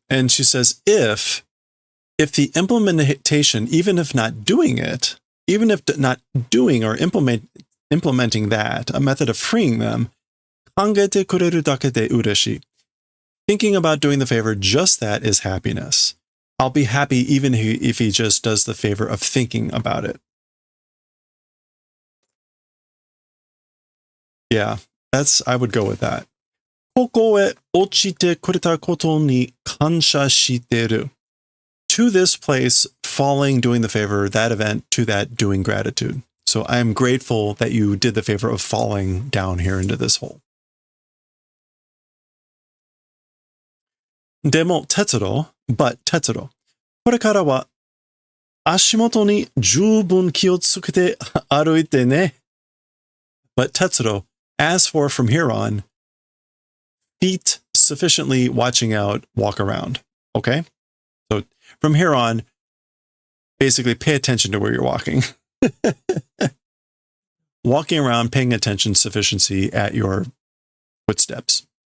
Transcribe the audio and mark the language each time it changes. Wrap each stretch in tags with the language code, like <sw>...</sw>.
<en>And she says, if the implementation, even if not doing it, even if not doing or implementing that, a method of freeing them,</en> <ja>kangete kureru dake de ureshi.</ja> <en>Thinking about doing the favor, just that is happiness. I'll be happy even if he just does the favor of thinking about it. Yeah, I would go with that.</en> <ja>ここへ落ちてくれたことに感謝してる.</ja> <en>To this place, falling, doing the favor, that event, to that, doing gratitude. So I am grateful that you did the favor of falling down here into this hole.</en> <ja>でも、Tetsuro,</ja> <en>but Tetsuro,</en> <ja>これからは足元に十分気をつけて歩いてね.</ja> <en>But Tetsuro, as for from here on, feet sufficiently watching out, walk around. Okay? So from here on, basically pay attention to where you're walking. Walking around, paying attention, sufficiency at your footsteps.</en>